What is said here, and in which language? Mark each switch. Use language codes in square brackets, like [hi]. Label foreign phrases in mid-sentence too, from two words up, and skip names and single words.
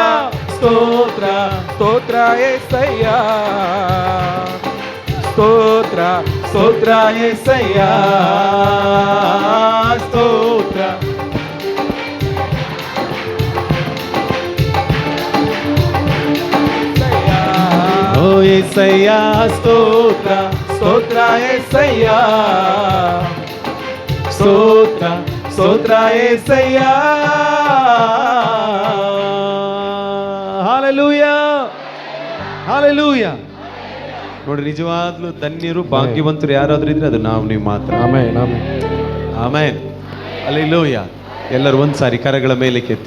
[kn] ಸ್ತೋತ್ರ ಸ್ತೋತ್ರ యేసయ్య, ಸ್ತೋತ್ರ ಸ್ತೋತ್ರ యేసయ్య, ಸ್ತೋತ್ರ. [te] యేసయ్య స్తోత్ర స్తోత్ర యేసయ్యా స్తోత్ర స్తోత్ర యేసయ్యా [kn] ಹಾಲೆಲೂಯಾ ಹಾಲೆಲೂಯಾ. ನೋಡಿ, ನಿಜವಾಗ್ಲೂ ಧನ್ಯರು ಭಾಗ್ಯವಂತರು ಯಾರಾದ್ರೂ ಇದ್ರೆ ಅದು ನೀವು ಮಾತ್ರ. ಆಮೆನ್ ಆಮೆನ್ ಆಮೆನ್. ಹಲ್ಲೆಲೂಯಾ. ಎಲ್ಲರೂ ಒಂದ್ಸಾರಿ ಕರಗಳ ಮೇಲೆ ಕೆತ್ತಿ.